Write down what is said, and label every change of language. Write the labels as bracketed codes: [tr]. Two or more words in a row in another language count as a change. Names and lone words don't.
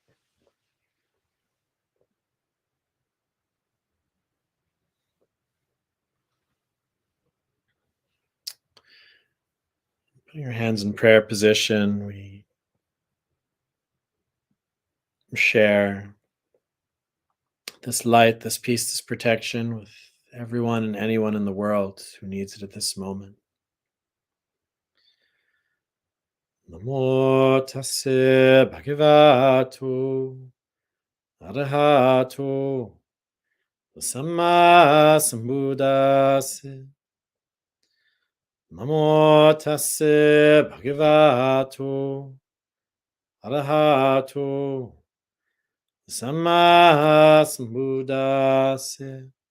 [en] Put your hands in prayer position. We share this light, this peace, this protection with everyone and anyone in the world who needs it at this moment. [pi] Namo tassa bhagavato arahato samma sambuddhassa. Namo tassa bhagavato arahato samma sambuddhassa.